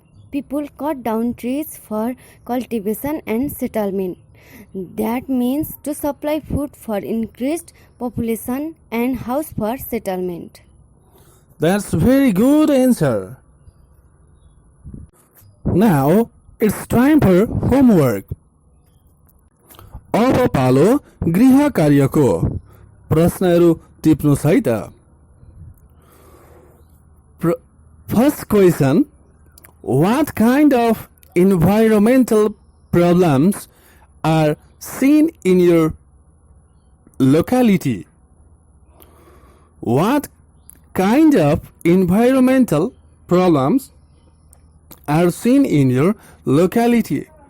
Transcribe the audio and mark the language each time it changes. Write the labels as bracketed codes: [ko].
[en] People cut down trees for cultivation and settlement. That means to supply food for increased population and house for settlement. That's very good answer. Now it's time for homework. [ne] अब पालो गृह कार्यको प्रश्नहरू टिप्नुस् है त. [en] First question, what kind of environmental problems are seen in your locality? What kind of environmental problems are seen in your locality?